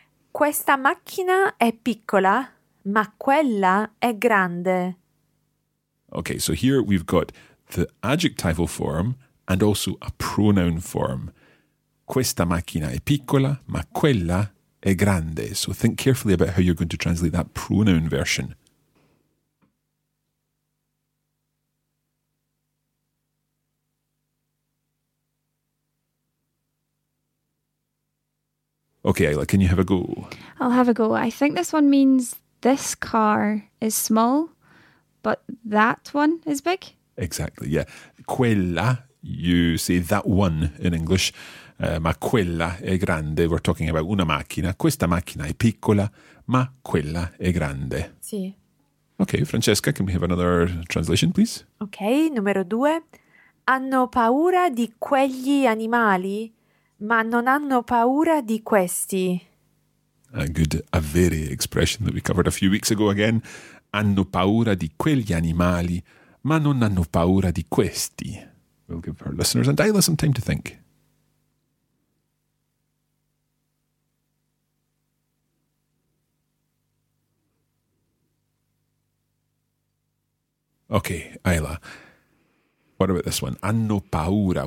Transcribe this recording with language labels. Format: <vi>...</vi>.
<it>Questa macchina è piccola, ma quella è grande.</it> <en>Okay, so here we've got the adjectival form and also a pronoun form.</en> <it>Questa macchina è piccola, ma quella è grande.</it> <en>So think carefully about how you're going to translate that pronoun version. Okay, Ayla, can you have a go? I'll have a go. I think this one means this car is small, but that one is big. Exactly, yeah. Quella, you say that one in English,</en> <it>ma quella è grande.</it> <en>We're talking about una macchina.</en> <it>Questa macchina è piccola, ma quella è grande. Sì.</it> <en>Okay, Francesca, can we have another translation, please?</en> <it>Okay, numero due. Hanno paura di quegli animali? Ma non hanno paura di questi.</it> <en>A good, a very expression that we covered a few weeks ago again.</en> <it>Hanno paura di quegli animali, ma non hanno paura di questi.</it> <en>We'll give our listeners and Ayla some time to think. Okay, Ayla, what about this one?</en> <it>Hanno paura.</it>